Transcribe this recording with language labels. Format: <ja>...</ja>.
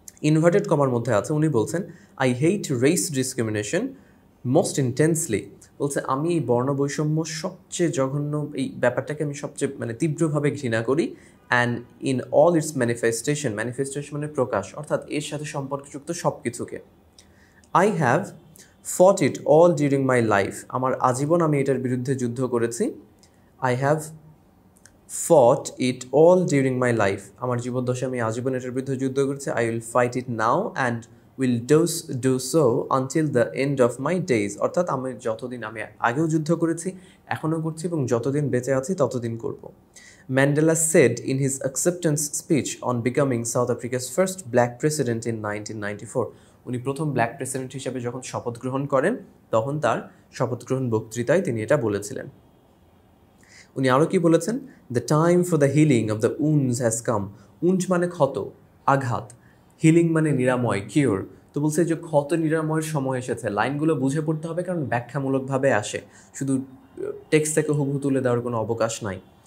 <bn>Inverted কমার মধ্যে আছে, উনি বলছেন</bn> <en>I hate race discrimination most intensely.</en> <bn>বলছে আমি এই বর্ণ বৈষম্য সবচেয়ে জঘন্য, এই ব্যাপারটাকে আমি সবচেয়ে মানে তীব্রভাবে ঘৃণা করি।</bn> <en>and in all its manifestation</en> <bn>মানে প্রকাশ, অর্থাৎ এর সাথে সম্পর্কযুক্ত সব কিছুকে।</bn> <en>I have fought it all during my life.</en> <bn>আমার আজীবন আমি এটার বিরুদ্ধে যুদ্ধ করেছি.</bn> <en>I have fought it all during my life.</en> <bn>আমার জীবদ্দশায় আমি আজীবন এটার বিরুদ্ধে যুদ্ধ করেছি.</bn> <en>I will fight it now and will do so until the end of my days.</en> <bn>অর্থাৎ আমি যতদিন আমি আগেও যুদ্ধ করেছি, এখনও করছি এবং যতদিন বেঁচে আছি ততদিন করব.</bn> <en>Mandela said in his acceptance speech on becoming South Africa's first black president in 1994.</en> <bn>উনি প্রথম ব্ল্যাক প্রেসিডেন্ট হিসেবে যখন শপথ গ্রহণ করেন তখন তার শপথ গ্রহণ বক্তৃতায় তিনি এটা বলেছিলেন. উনি আরও কি বলেছেন?</bn> <en>The time for the healing of the wounds has come.</en> <bn>Wounds মানে ক্ষত, আঘাত, হিলিং মানে নিরাময়, কিওর. তো বলছে যে ক্ষত নিরাময়ের সময় এসেছে. লাইনগুলো বুঝে পড়তে হবে কারণ ব্যাখ্যামূলকভাবে আসে, শুধু টেক্সট থেকে হুবহু তুলে দেওয়ার কোনো অবকাশ নাই.</bn>